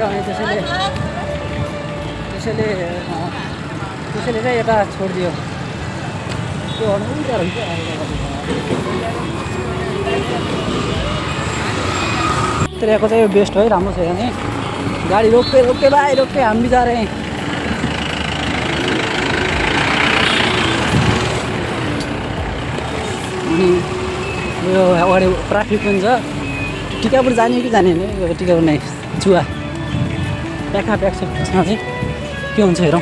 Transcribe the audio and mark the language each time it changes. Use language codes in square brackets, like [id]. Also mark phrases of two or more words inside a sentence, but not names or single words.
[ne] अनि त्यसैले चाहिँ यता छोडिदियो। के भनौँ त्रियाको चाहिँ यो बेस्ट है, राम्रो छ यहाँ। [hi] गाडी रोके भाइ रोके, हम भी जा रहे हैं। [ne] अनि यो अगाडि ट्राफिक पनि छ। टिकापुर जाने कि जाने होइन यो टिकापुर नै चुवा प्याक त्यसमा चाहिँ के हुन्छ हेरौँ।